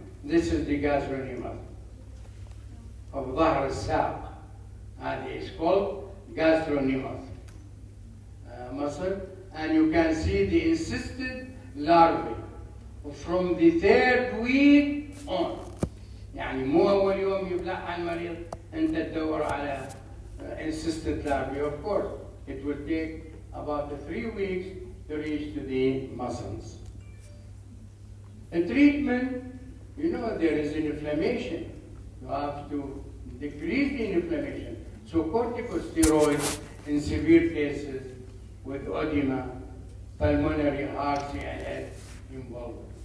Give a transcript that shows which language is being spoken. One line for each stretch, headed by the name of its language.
English: This is the gastrocnemius of
Arabic: ظهر الساق,
English: and it's called gastrocnemius muscle, and you can see the encysted larvae from the 3rd week on.
Arabic: يعني مو أول يوم يبلعها المريض أنت تدور على encysted larvae.
English: Of course, it will take about 3 weeks to reach to the muscles. The treatment, you know, there is an inflammation. You have to decrease the inflammation. So corticosteroids in severe cases with edema, pulmonary heart CNS involved.